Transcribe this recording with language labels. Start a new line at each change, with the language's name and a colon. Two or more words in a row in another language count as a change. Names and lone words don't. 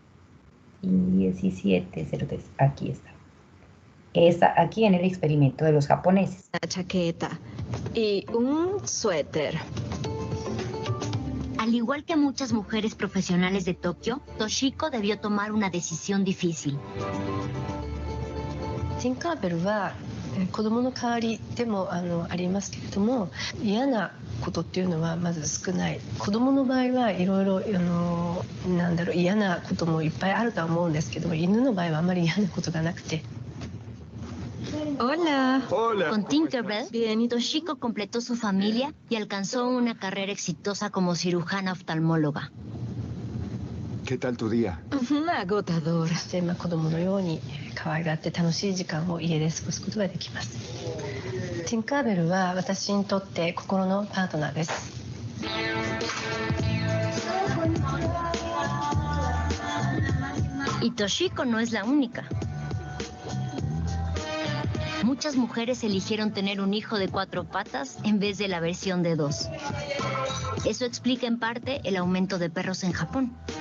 Spanish: 1703. Aquí está. Aquí en el experimento de los japoneses. Una chaqueta y un suéter. Al igual que muchas mujeres profesionales de Tokio, Toshiko debió tomar una decisión difícil.
Japanese: ティンカーベルは子供の代わりでもありますけれども、嫌なことっていうのはまず少ない。子供の場合はいろいろ嫌なこともいっぱいあるとは思うんですけども、犬の場合はあまり嫌なことがなくて。
Spanish: Hola. Hola. Con Tinkerbell, bien, Toshiko completó su familia y alcanzó una carrera exitosa como cirujana oftalmóloga. ¿Qué tal tu día? Agotador.
Japanese: 子供のように可愛がって楽しい時間を家で過ごすことができます。ティンカーベルは私にとって心のパートナーです。
Spanish: Y Toshiko no es la única. Muchas mujeres eligieron tener un hijo de 4 patas en vez de la versión de 2. Eso explica en parte el aumento de perros en Japón.